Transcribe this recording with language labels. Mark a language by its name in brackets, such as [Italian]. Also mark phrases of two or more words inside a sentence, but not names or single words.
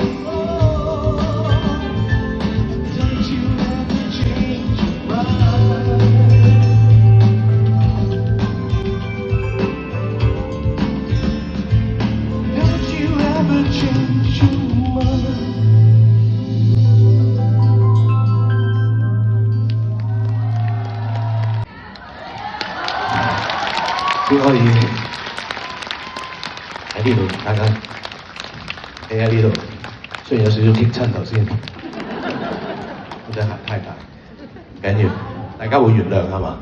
[English] Oh, don't you ever change your mind. Don't you ever change your mind. [Cantonese] 先可以喺呢度，大家企喺呢度，雖然有少少激親頭先，我隻鞋太大，唔緊要，大家會原諒係嘛？